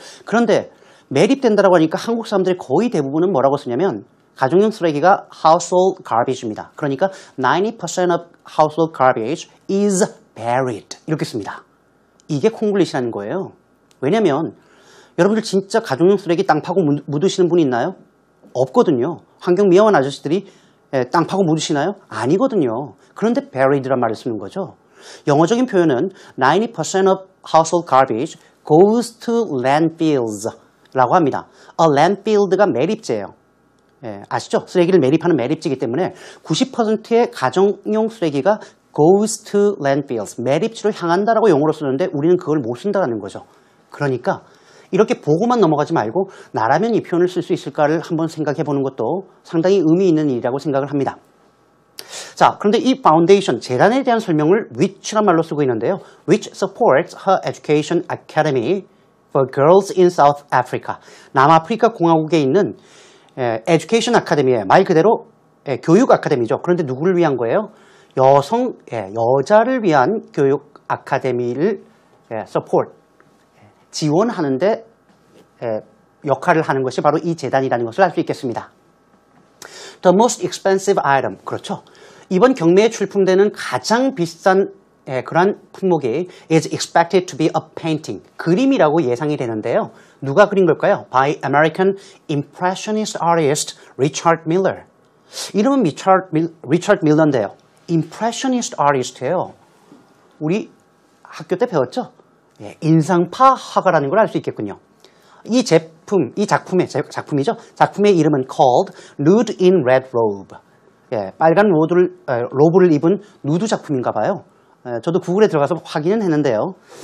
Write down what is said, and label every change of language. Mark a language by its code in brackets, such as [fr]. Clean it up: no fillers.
[ko] 그런데 매립된다라고 하니까 한국 사람들이 거의 대부분은 뭐라고 쓰냐면 가정용 쓰레기가 household garbage입니다. [en] 그러니까 90% of household garbage is buried. [ko] 이렇게 씁니다. 이게 콩글리시라는 거예요. 왜냐면 여러분들 진짜 가정용 쓰레기 땅 파고 묻으시는 분이 있나요? 없거든요. 환경미화원 아저씨들이 땅 파고 묻으시나요? 아니거든요. 그런데 buried란 말을 쓰는 거죠. 영어적인 표현은 [en] 90% of household garbage goes to landfills [ko] 라고 합니다. A landfill가 매립지예요. 아시죠? 쓰레기를 매립하는 매립지이기 때문에 90%의 가정용 쓰레기가 [en] goes to landfills, [ko] 매립지로 향한다라고 용어로 쓰는데 우리는 그걸 못 쓴다는 거죠. 그러니까 이렇게 보고만 넘어가지 말고 나라면 이 표현을 쓸 수 있을까를 한번 생각해 보는 것도 상당히 의미 있는 일이라고 생각을 합니다. 자, 그런데 이 파운데이션, 재단에 대한 설명을 which란 말로 쓰고 있는데요. [en] which supports her education academy for girls in South Africa. [ko] 남아프리카 공화국에 있는 에듀케이션 아카데미에 말 그대로 교육 아카데미죠. 그런데 누구를 위한 거예요? 여자를 위한 교육 아카데미를 support, 지원하는데 역할을 하는 것이 바로 이 재단이라는 것을 알 수 있겠습니다. [en] The most expensive item. [ko] 그렇죠. 이번 경매에 출품되는 가장 비싼 그러한 품목이 [en] is expected to be a painting. [ko] 그림이라고 예상이 되는데요. 누가 그린 걸까요? [en] By American Impressionist artist Richard Miller. [ko] 이름은 리처드 밀러인데요. Impressionist artist예요. 우리 학교 때 배웠죠? 인상파 화가라는 걸 알 수 있겠군요. 이 작품이죠. 작품의 이름은 called Nude in Red Robe. 빨간 로브를 입은 누드 작품인가 봐요. 저도 구글에 들어가서 확인은 했는데요.